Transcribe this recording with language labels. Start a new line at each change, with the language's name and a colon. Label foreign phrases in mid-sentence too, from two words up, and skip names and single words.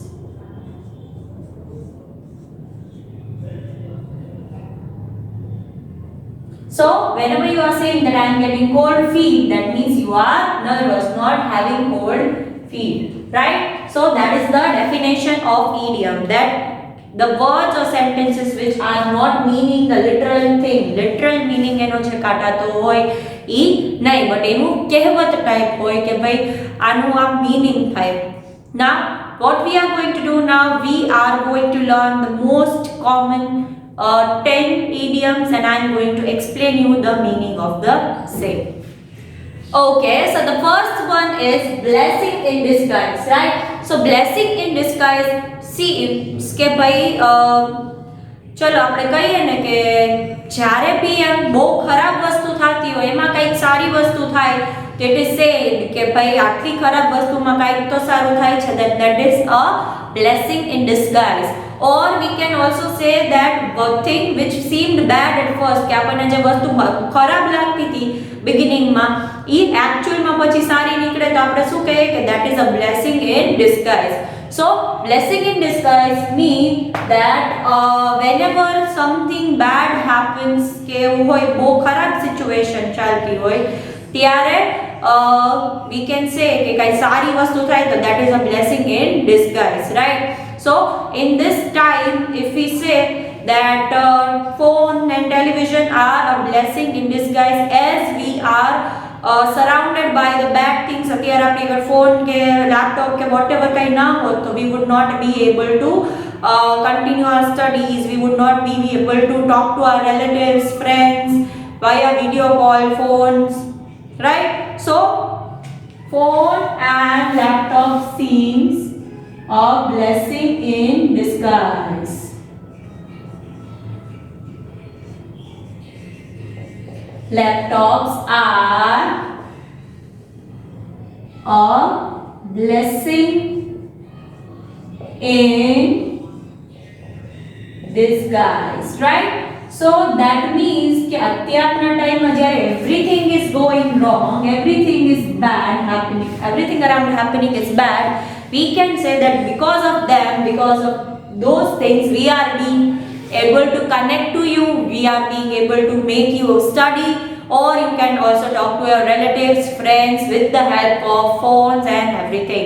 English: So whenever you are saying that I am getting cold feet, that means you are nervous, not having cold feet, right? So that is the definition of idiom, that the words or sentences which are not meaning the literal thing. Literal meaning
Gujarati: એનો જે કાઢાતો હોય ઈ નહીં, but એનું કહેવત ટાઈપ હોય કે ભાઈ આનું આ meaning થાય.
English: Now what we are going to do now, we are going to learn the most common 10 idioms and I am going to explain you the meaning of the same. Okay, so the first one is blessing in disguise, right? So blessing in disguise, see
Gujarati: કે ભાઈ ચલો આપણે કહીએ ને કે જ્યારે બી એમ બહુ ખરાબ વસ્તુ થતી હોય એમાં કંઈક સારી વસ્તુ થાય તો
English: it is said
Gujarati: કે ભાઈ આટલી ખરાબ વસ્તુમાં કંઈક તો સારું થાય છે,
English: that is a blessing in disguise. Or we can also say that one thing which seemed bad at first
Gujarati: કે આપણને જે વસ્તુ ખરાબ લાગતી હતી બિગિનિંગમાં એ એકચ્યુઅલમાં પછી સારી નીકળે તો આપણે શું કહીએ કે
English: that is a blessing in disguise. So blessing in disguise means that whenever something bad happens
Gujarati: કે એવું હોય બહુ ખરાબ સિચ્યુએશન ચાલતી હોય ત્યારે
English: we can say
Gujarati: કે કઈ સારી વસ્તુ થાય તો
English: that is a blessing in disguise, right? So in this time if we say that phone and television are a blessing in disguise as we are surrounded by the bad things.
Gujarati: અત્યારે આપણી અગર ફોન કે લેપટોપ કે whatever કંઈ ના હોત તો
English: we would not be able to continue our studies, we would not be able to talk to our relatives, friends via video call, phones, right? So phone and laptop seems a blessing in disguise. Laptops are a blessing in disguise, right? So that means
Gujarati: કે અત્યારના ટાઈમમાં જ્યારે
English: everything is going wrong, everything is bad happening, everything around happening is bad, we can say that because of them, because of those things, we are being able to connect to you, we are being able to make you study, or you can also talk to your relatives, friends with the help of phones and everything.